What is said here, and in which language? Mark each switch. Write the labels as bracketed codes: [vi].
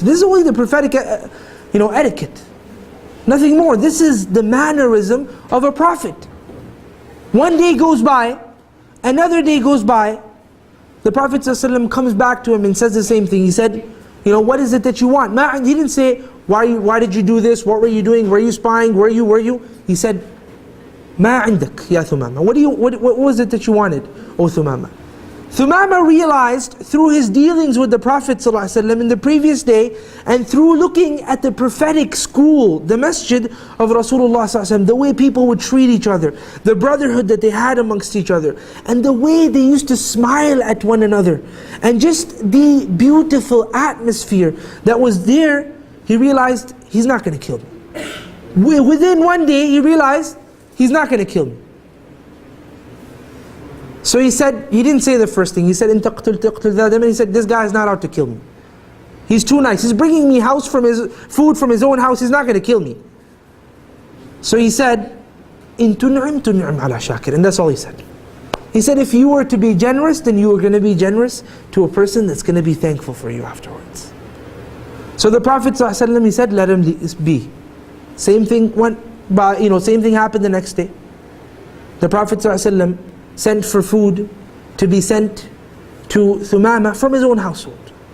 [en] This is only the prophetic etiquette. Nothing more. This is the mannerism of a prophet. One day goes by, another day goes by, the Prophet ﷺ comes back to him and says the same thing. He said, what is it that you want? He didn't say, why did you do this? What were you doing? Were you spying? Were you? He said, [ar] ما عندك يا ثمامة. [en] What was it that you wanted, O Thumama? Thumama realized through his dealings with the Prophet ﷺ in the previous day, and through looking at the prophetic school, the masjid of Rasulullah ﷺ, the way people would treat each other, the brotherhood that they had amongst each other, and the way they used to smile at one another, and just the beautiful atmosphere that was there, he realized he's not going to kill me. Within one day he realized he's not going to kill me. So he didn't say the first thing. He said, he said, this guy is not out to kill me. He's too nice. He's bringing me food from his own house. He's not going to kill me. So he said, [ar] إِن تُنْعِمْ تُنْعِمْ عَلَى شَاكِرٍ. [en] And that's all he said. He said, if you were to be generous, then you were going to be generous to a person that's going to be thankful for you afterwards. So the Prophet ﷺ, he said, let him be. Same thing same thing happened the next day. The Prophet ﷺ sent for food to be sent to Thumama from his own household.